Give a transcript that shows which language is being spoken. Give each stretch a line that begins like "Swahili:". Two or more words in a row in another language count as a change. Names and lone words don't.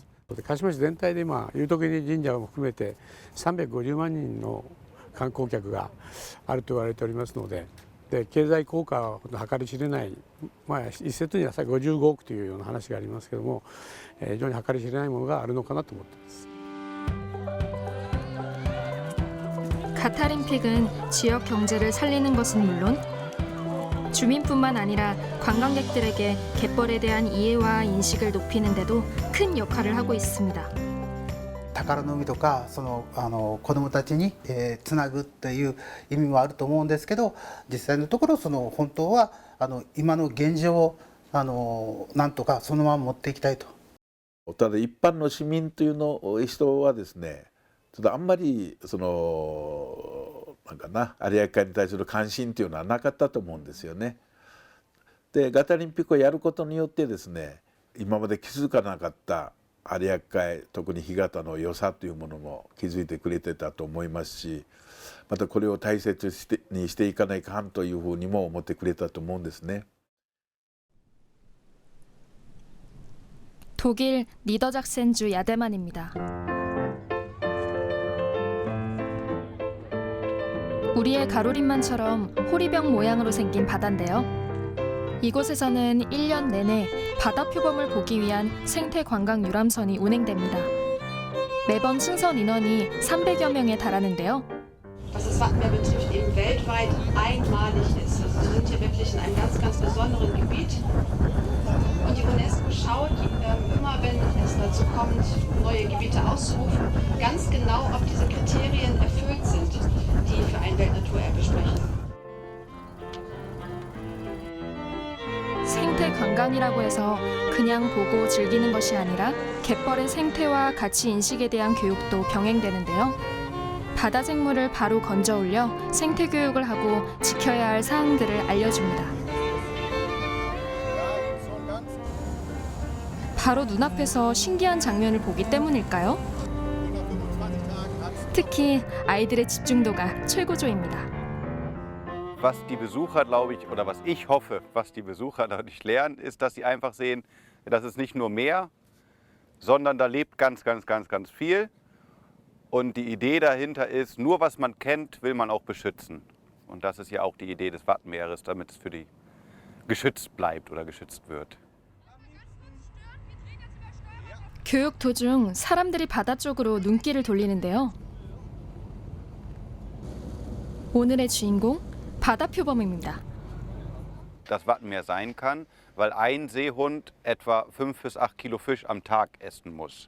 Japanese: 鹿島市全体で今、有徳神社も含めて350万人の観光客があると言われておりますので、経済効果は計り知れない、一説には55億というような話がありますけれども、非常に計り知れないものがあるのかなと思っています。
Korean: 가타림픽은 지역 경제를 살리는 것은 물론 주민뿐만 아니라 관광객들에게 갯벌에 대한 이해와 인식을 높이는 데도 큰 역할을 하고 있습니다.
Japanese: 宝の海とか子どもたちにつなぐっていう意味もあると思うんですけど、実際のところ本当は今の現状をなんとかそのまま持っていきたいと。ただ一般の市民という人はですね、ちょっとあんまりなんかな有明海に対する関心というのはなかったと思うんですよね。でガタリンピックをやることによってですね、今まで気づかなかった有明海、特に干潟の良さというものも気づいてくれてたと思いますし、またこれを大切にしていかないかんというふうにも思ってくれたと思うんですね。
Korean: 독일 니더작센주 야데만입니다. 우리의 가로림만처럼 호리병 모양으로 생긴 바다인데요. 이곳에서는 1년 내내 바다 표범을 보기 위한 생태 관광 유람선이 운행됩니다. 매번 승선 인원이 300여 명에 달하는데요.
German: Dass das Wattenmeer betrifft, eben weltweit einmalig ist. Also wir sind hier wirklich in einem ganz, ganz besonderen Gebiet. Und die UNESCO schaut immer, wenn es dazu kommt, neue Gebiete auszurufen, ganz genau, ob diese Kriterien erfüllt sind, die für ein Weltnaturerbe sprechen.
Korean: 생태 관광이라고 해서 그냥 보고 즐기는 것이 아니라 갯벌의 생태와 가치 인식에 대한 교육도 병행되는데요. 바다 생물을 바로 건져 올려 생태 교육을 하고 지켜야 할 사항들을 알려줍니다. 바로 눈앞에서 신기한 장면을 보기 때문일까요? 특히 아이들의 집중도가 최고조입니다.
German: Was die Besucher, glaube ich, oder was ich hoffe, was die Besucher dadurch lernen, ist, dass sie einfach sehen, das ist nicht nur Meer, sondern da lebt ganz, ganz, ganz, ganz viel. Und die Idee dahinter ist, nur was man kennt, will man auch beschützen. Und das ist ja auch die Idee des Wattenmeeres, damit es für die geschützt bleibt oder geschützt wird.
Korean: 교육 도중 사람들이 바다 쪽으로 눈길을 돌리는데요. 오늘의 주인공 바다표범입니다.
German: Das Wattenmeer sein kann, weil ein Seehund etwa 5 bis 8 Kilo Fisch am Tag essen muss.